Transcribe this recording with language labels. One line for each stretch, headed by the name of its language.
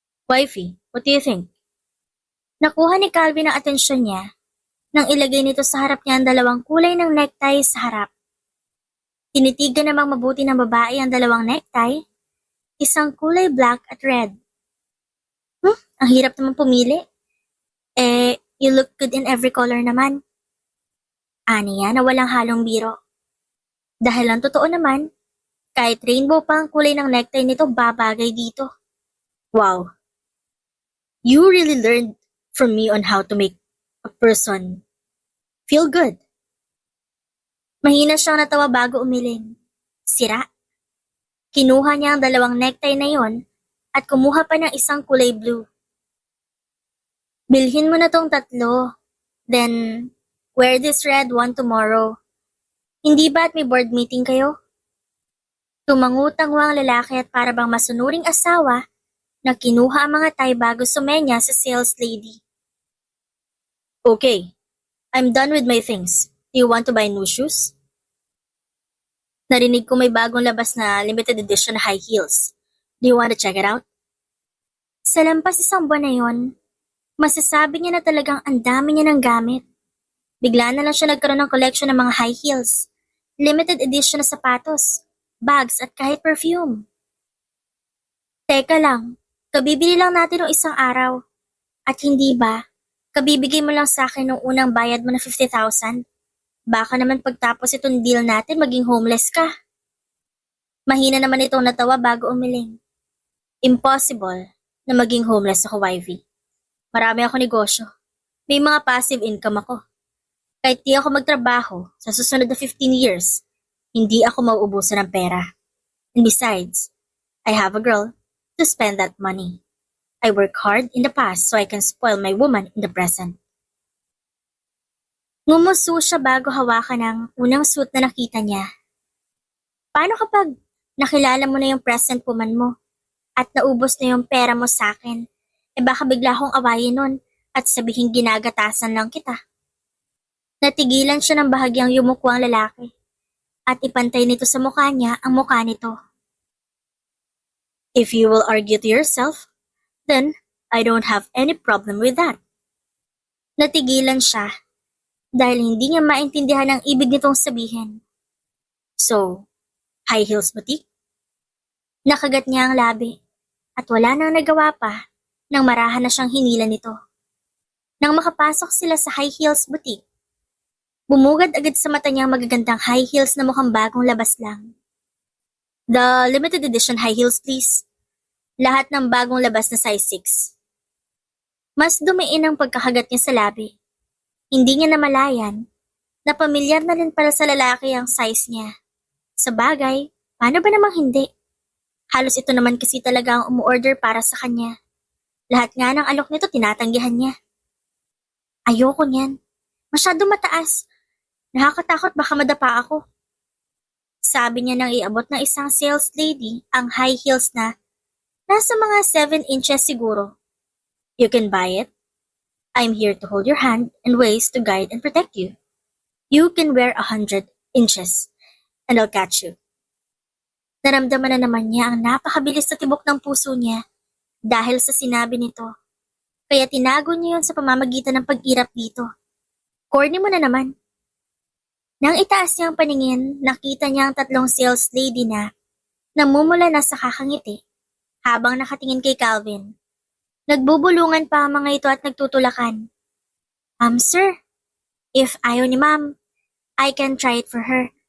English: Wifey, what do you think?
Filipino: Nakuha ni Calvin ang atensyon niya nang ilagay nito sa harap niya ang 2 kulay ng necktie sa harap. Tinitigan namang mabuti ng babae ang 2 necktie, isang kulay black at red. Ang hirap naman pumili.
English: You look good in every color
Filipino: naman. Aniya na walang halong biro. Dahil ang totoo naman, kahit rainbow pa ang kulay ng necktie nito babagay dito.
English: Wow. You really learned from me on how to make a person feel good.
Filipino: Mahina siyang natawa bago umiling. Sira. Kinuha niya ang 2 necktie na yon at kumuha pa ng isang kulay blue. Bilhin mo na tong 3.
English: Then, wear this red one tomorrow.
Filipino: Hindi ba't may board meeting kayo? Tumangutangwa ang lalaki at para bang masunuring asawa na kinuha ang mga tie bago sumenya sa sales lady.
English: Okay, I'm done with my things. Do you want to buy new shoes?
Filipino: Narinig ko may bagong labas na
English: limited edition na high heels. Do you want to check it out?
Filipino: Sa lampas 1 buwan na yon, masasabi niya na talagang ang dami niya ng gamit. Bigla na lang siya nagkaroon ng collection ng mga high heels, limited edition na sapatos, bags at kahit perfume. Teka lang, kabibili lang natin ng 1 araw. At hindi ba, kabibigay mo lang sa akin ng unang bayad mo na 50,000? Baka naman pagtapos itong deal natin maging homeless ka. Mahina naman itong natawa bago umiling. Impossible na maging homeless ako, wifey. Marami ako negosyo. May mga passive income ako. Kahit di ako magtrabaho sa susunod na 15 years, hindi ako mauubusan ng pera.
English: And besides, I have a girl to spend that money. I work hard in the past so I can spoil my woman in the present.
Filipino: Ngumuso siya bago hawakan ang unang suit na nakita niya. Paano kapag nakilala mo na yung present woman mo at naubos na yung pera mo sa akin? Baka bigla akong awayin nun at sabihin ginagatasan lang kita. Natigilan siya ng bahagyang yumuko ang lalaki at ipantay nito sa mukha niya ang mukha nito.
English: If you will argue to yourself, then I don't have any problem with that.
Filipino: Natigilan siya dahil hindi niya maintindihan ang ibig nitong sabihin.
English: So, high heels boutique?
Filipino: Nakagat niya ang labi at wala nang nagawa pa nang marahan na siyang hinila nito. Nang makapasok sila sa high heels boutique, bumugad agad sa mata niya ang magagandang high heels na mukhang bagong labas lang.
English: The limited edition high heels please.
Filipino: Lahat ng bagong labas na size 6. Mas dumiin ang pagkakagat niya sa labi. Hindi niya namalayan na pamilyar na rin pala sa lalaki ang size niya. Sa bagay, paano ba namang hindi? Halos ito naman kasi talaga ang umu-order para sa kanya. Lahat nga ng alok nito tinatanggihan niya. Ayoko niyan. Masyado mataas. Nakakatakot baka madapa ako. Sabi niya nang iabot ng isang sales lady ang high heels na nasa mga 7 inches siguro.
English: You can buy it. I'm here to hold your hand and waist to guide and protect you. You can wear 100 inches and I'll catch you.
Filipino: Naramdaman na naman niya ang napakabilis na tibok ng puso niya dahil sa sinabi nito. Kaya tinago niya yun sa pamamagitan ng pag-irap dito. Corny mo na naman. Nang itaas niya ang paningin, nakita niya ang 3 sales lady na namumula na sa kakangiti habang nakatingin kay Calvin. Nagbubulungan pa ang mga ito at nagtutulakan.
English: Sir, if
Filipino: ayaw ni ma'am,
English: I can try it for her.